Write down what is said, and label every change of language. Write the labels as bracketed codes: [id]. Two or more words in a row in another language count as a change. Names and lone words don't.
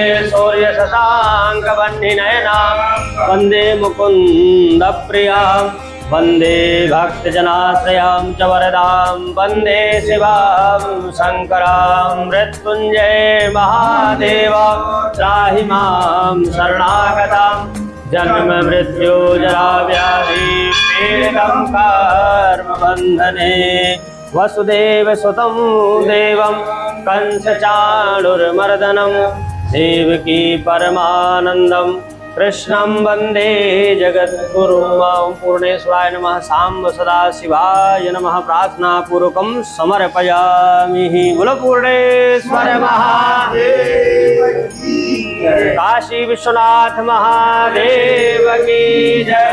[sa] सूर्यशशाङ्कवह्निनयनं वंदे मुकुन्दप्रियां वंदे भक्तजनाश्रयां च वरदां वंदे शिवां शङ्करां मृत्युञ्जय महादेव त्राहि मां शरणागतां जन्म मृत्यु जरा व्याधि पीडितं कर्म बन्धने वसुदेव सुतं देवं कंसचाणुर्मर्दनं देवकी परमानन्दं कृष्णं वन्दे जगद्गुरुं पूर्णेश्वराय नमः सांब सदाशिवाय नमः प्रार्थनापूर्वकं समर्पयामि। [hi] बोलो पूर्णेश्वर महादेव की जय। काशी विश्वनाथ महादेव की जय।